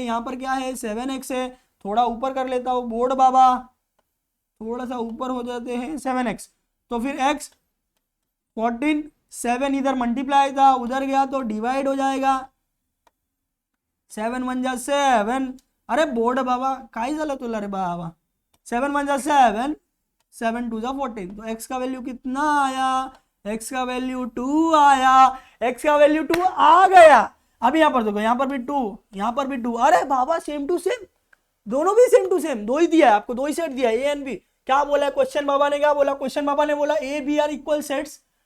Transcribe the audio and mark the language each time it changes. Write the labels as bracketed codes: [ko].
[hi] यहाँ पर क्या है, 7x है। थोड़ा ऊपर कर लेता हूँ बोर्ड बाबा, थोड़ा सा ऊपर हो जाते हैं, 7x। तो फिर x 14, 7 इधर मल्टीप्लाई था, उधर गया तो डिवाइड हो जाएगा, 7 1 जा 7। [mr] अरे बोर्ड बाबा काय झालं तुला रे बाबा, 7 1 जा 7, 7 2 जा 14। [hi] तो x का वैल्यू कितना आया, x का वैल्यू 2 आया, x का वैल्यू 2 आ गया। अब यहाँ पर देखो, यहाँ पर भी 2, यहाँ पर भी 2। अरे बाबा सेम टू सेम, दोनों भी सेम टू सेम, दो ही दिया है आपको, दो ही सेट दिया है, ए एंड बी। क्या बोला है क्वेश्चन बाबा ने, क्या बोला क्वेश्चन बाबा ने, बोला A B are equal sets.